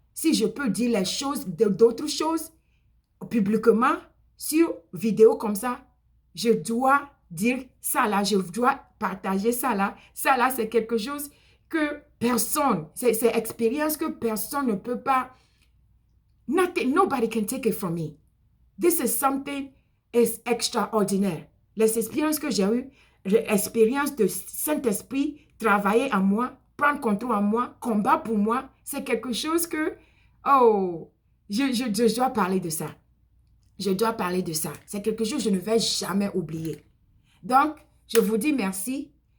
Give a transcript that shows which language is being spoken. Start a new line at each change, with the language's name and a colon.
French: Si je peux dire les choses, d'autres choses publiquement sur vidéo comme ça, je dois dire ça là, je dois partager ça là. Ça là, c'est quelque chose que personne, c'est expérience que personne ne peut pas.
English: Nobody can take it from me. This is something is extraordinaire.
French: Les expériences que j'ai eues, l'expérience de Saint-Esprit, travailler en moi, prendre contrôle en moi, combat pour moi, c'est quelque chose que, je dois parler de ça. Je dois parler de ça. C'est quelque chose que je ne vais jamais oublier. Donc, je vous dis merci.